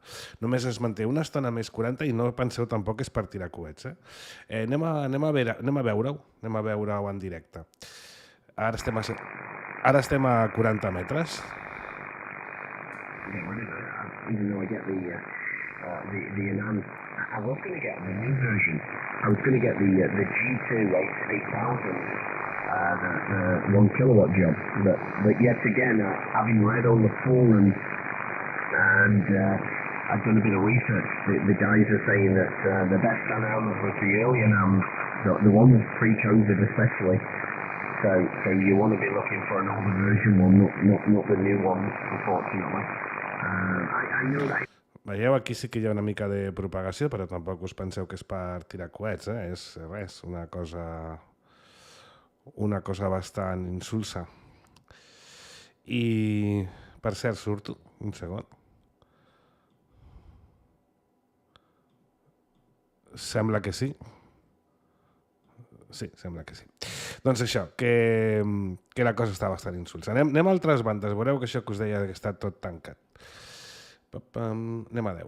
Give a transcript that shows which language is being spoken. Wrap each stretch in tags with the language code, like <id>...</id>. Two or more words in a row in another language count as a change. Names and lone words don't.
<ca>Només es manté una estona més 40 i no penseu tampoc és per tirar coets. Anem a veure-ho en directe. Ara estem a 40 metres.</ca> <en>I was going to get the new version. I was going to get the G2 8000. The 1 kilowatt job, but yet again, having read all the full and I've done a bit of research, the guys are saying that the best NAMs was the earlier NAMs, the ones pre-COVID especially, so you want to be looking for an older version one, not the new ones, unfortunately. I know that...</en> <ca>Veieu, aquí sí que hi ha una mica de propagació, però tampoc us penseu que és per tirar coets, és res, una cosa bastant insulsa. I, per cert, surto, un segon. Sembla que sí. Sí, sembla que sí. Doncs això, que la cosa està bastant insulsa. Anem a altres bandes, veureu que això que us deia que està tot tancat. Anem a 10.</ca>